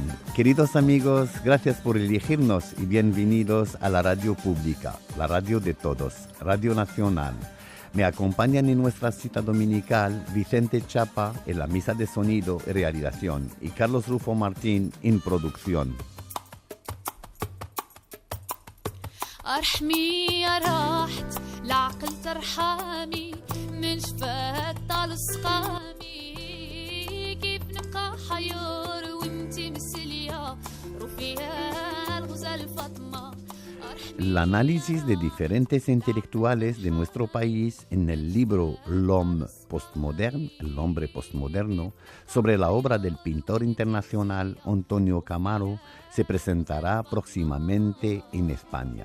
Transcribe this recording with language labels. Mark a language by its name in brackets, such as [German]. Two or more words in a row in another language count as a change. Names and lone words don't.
[Spanish] Queridos amigos, gracias por elegirnos y bienvenidos a la radio pública, la radio de todos, Radio Nacional. Me acompañan en nuestra cita dominical Vicente Chapa en la misa de sonido y realización y Carlos Rufo Martín en producción. [Arabic] أرحمي يا راحت العقل ترحمي من شفاك طال سقامي كيف نبقى حيور وانتي مسلية رفيها الغزال فاطمة. [Spanish] El análisis de diferentes intelectuales de nuestro país en el libro L'homme postmoderne, el hombre postmoderno, sobre la obra del pintor internacional Antonio Camaro, se presentará próximamente en España.